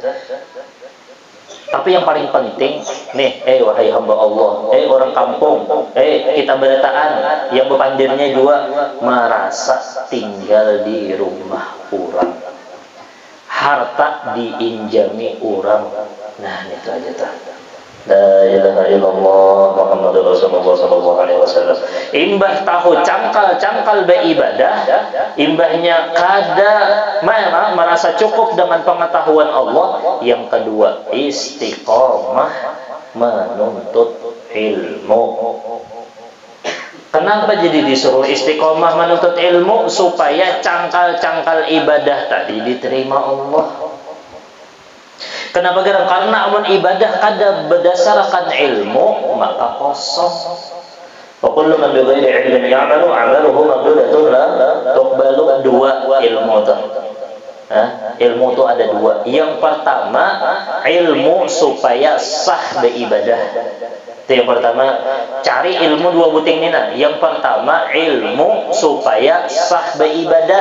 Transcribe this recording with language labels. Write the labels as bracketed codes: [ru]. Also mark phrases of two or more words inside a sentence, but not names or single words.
[bjn] Tapi yang paling penting nih, wahai hamba Allah, orang kampung, kita berataan yang bepandirnya juga merasa tinggal di rumah orang, harta diinjami orang. Nah, itu aja tuh. [ar] لا إله إلا الله محمد رسول الله صلى الله عليه وسلم. [bjn] Imbah tahu cangkal beribadah, imbahnya kada merasa cukup dengan pengetahuan Allah. Yang kedua, istiqomah menuntut ilmu. Kenapa jadi disuruh istiqomah menuntut ilmu? Supaya cangkal ibadah tadi diterima Allah. Kenapa garang? Karena amun ibadah kada berdasarkan ilmu maka kosong. [ar] وكل من بغير علم يعمل أعماله مقدورة لا تقبل. [bjn] Dua ilmu tu. Ilmu tu ada dua. Yang pertama ilmu supaya sah beribadah. Itu yang pertama, cari ilmu dua buting ni nah. Yang pertama ilmu supaya sah beribadah.